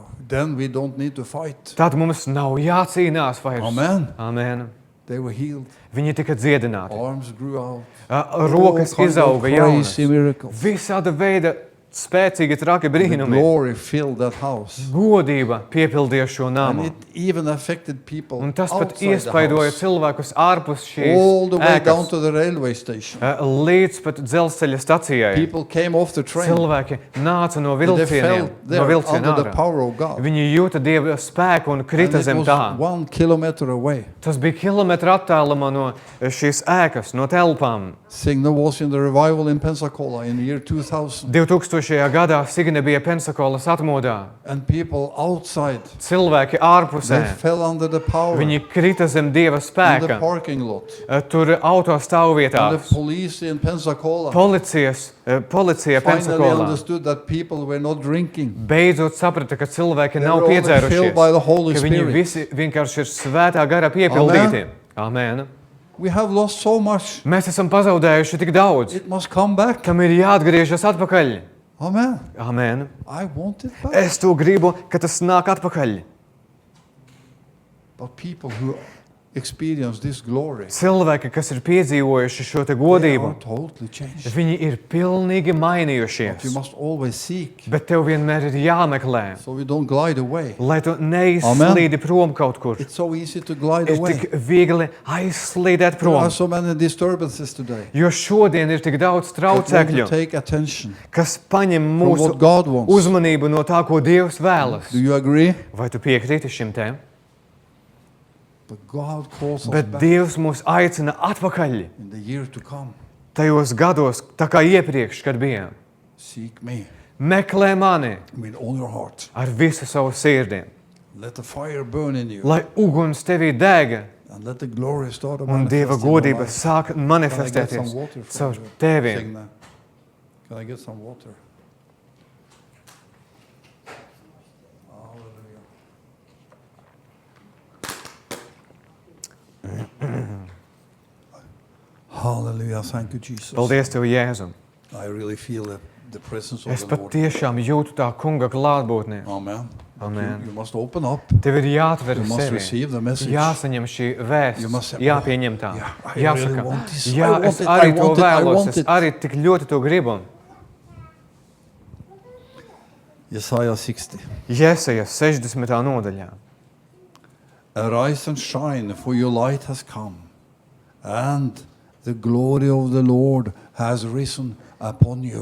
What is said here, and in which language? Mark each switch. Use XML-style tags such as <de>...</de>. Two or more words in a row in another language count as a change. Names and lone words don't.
<en>Then we don't need to fight.</en> <lv>Tad mums nav jācīnās vairs.</lv> <en>Amen.</en> <lv>Amen.</lv> <en>They were healed.</en> <lv>Viņi tika dziedināti.</lv> <en>Arms grew out.</en> <lv>Rokas</lv> <en>All kind of</en> <lv>izauga jaunas.</lv> <en>crazy miracles.</en> <lv>Visāda veida spēcīgi, traki</lv> <en>The</en> <lv>brīnumi.</lv> <en>glory filled that house.</en> <lv>Godība piepildīja šo</lv> <en>And</en> <lv>namu.</lv> <en>it even affected people</en> <lv>Un tas pat</lv> <en>outside the</en> <lv>iespaidoja</lv> <en>house.</en> <lv>cilvēkus ārpus</lv> <en>All</en> <lv>šīs</lv> <en>the way down</en> <lv>ēkas.</lv> <en>to the railway station.</en> <lv>Līdz pat dzelzceļa stacijai.</lv> <en>People came off the train.</en> <lv>Cilvēki nāca no</lv> <en>And they</en> <lv>vilcieniem,</lv> <en>felt</en> <lv>no</lv> <en>there</en> <lv>vilciena</lv> <en>under the</en> <lv>ārā.</lv> <en>power of God.</en> <lv>Viņi jūta Dieva spēku un</lv> <en>And</en> <lv>krita</lv> <en>it</en> <lv>zem</lv> <en>was</en> <lv>tā.</lv> <en>1 kilometer away.</en> <lv>Tas bija kilometra attālumā no šīs ēkas, no telpām.</lv> <en>Signal was in the revival in Pensacola in the year 2000.</en> <lv>2000. gadā Signe bija Pensakolas atmodā.</lv> <en>And people outside,</en> <lv>Cilvēki</lv> <en>they</en> <lv>ārpusē,</lv> <en>fell under the power in</en> <lv>viņi krita zem Dieva</lv> <en>the</en> <lv>spēka.</lv> <en>parking lot.</en> <lv>Tur auto</lv> <en>And</en> <lv>stāvvietās.</lv> <en>the police in Pensacola</en> <lv>Policija</lv> <en>finally</en> <lv>Pensakolā</lv> <en>understood that people were not drinking.</en> <lv>beidzot saprata, ka cilvēki</lv> <en>They</en> <lv>nav</lv> <en>were all filled by the</en> <lv>piedzērušies,</lv> <en>Holy</en> <lv>ka viņi</lv> <en>Spirit.</en> <lv>visi vienkārši ir svētā gara piepildīti. Amen.</lv> <en>We have lost so much.</en> <lv>Mēs esam pazaudējuši tik daudz,</lv> <en>It must come back.</en> <lv>kam ir jāatgriežas atpakaļ.</lv> <en>Amen.</en> <lv>Amen.</lv> <en>I want it back.</en> <lv>Es to gribu, ka tas nāk atpakaļ.</lv> <en>But people who experience this glory,</en> <lv>Cilvēki, kas ir piedzīvojuši šo te</lv> <en>they</en> <lv>godību,</lv> <en>are totally changed.</en> <lv>viņi ir pilnīgi</lv> <en>But you</en> <lv>mainījušies.</lv> <en>must always seek,</en> <lv>Bet tev vienmēr ir jāmeklē,</lv> <en>so we don't glide away.</en> <lv>lai tu neizslīdi prom kaut kur.</lv> <en>It's so easy to glide</en> <lv>Ir</lv> <en>away.</en> <lv>tik viegli aizslīdēt</lv> <en>There</en> <lv>prom.</lv> <en>are so many disturbances today.</en> <lv>Jo šodien ir tik daudz</lv> <en>That want to</en> <lv>traucēkļu,</lv> <en>take attention</en> <lv>kas paņem</lv> <en>from</en> <lv>mūsu</lv> <en>what God wants.</en> <lv>uzmanību no tā, ko Dievs vēlas.</lv> <en>Do you agree?</en> <lv>Vai tu piekrīti šim te?</lv> <en>But God calls us</en> <lv>Bet</lv> <en>back</en> <lv>Dievs mūs aicina atpakaļ</lv> <en>in the year to come.</en> <lv>tajos gados, tā kā iepriekš, kad bijām.</lv> <en>Seek me</en> <lv>Meklē mani</lv> <en>with all your heart.</en> <lv>ar visu savu sirdi,</lv> <en>Let the fire burn in you.</en> <lv>lai uguns tevī dega</lv> <en>And let the glory start to</en> <lv>un Dieva</lv> <en>manifest in your</en> <lv>godība</lv> <en>life.</en> <lv>sāk</lv> <en>Can I get</en> <lv>manifestēties</lv> <en>some water from</en> <lv>caur</lv> <en>you,</en> <lv>teviem.</lv> <en>Signe? Can I get some water? Hallelujah. Thank you, Jesus.</en> <lv>Paldies Tev, Jēzu!</lv> <en>I really feel the presence of</en> <lv>Es</lv> <en>the</en> <lv>pat</lv> <en>Lord.</en> <lv>tiešām jūtu tā kunga klātbūtni.</lv> <en>Amen. But</en> <lv>Amen.</lv> <en>You must open up.</en> <lv>Tev ir jāatver</lv> <en>You must</en> <lv>sevi.</lv> <en>receive the message.</en> <lv>Jāsaņem šī</lv> <en>You</en> <lv>vēsts,</lv> <en>must say,</en> <lv>jāpieņem tā.</lv> <en>yeah, I</en> <lv>Jāsaka,</lv> <en>really want this. I</en> <lv>jā,</lv> <en>want</en> <lv>es</lv> <en>it,</en> <lv>arī</lv> <en>I to want it, I</en> <lv>vēlos,</lv> <en>want</en> <lv>es</lv> <en>it.</en> <lv>arī tik ļoti to gribu. Jesaja 60. Jesajas 60. nodaļā.</lv> <en>Arise and shine, for your light has come, and the glory of the Lord has risen upon you.</en>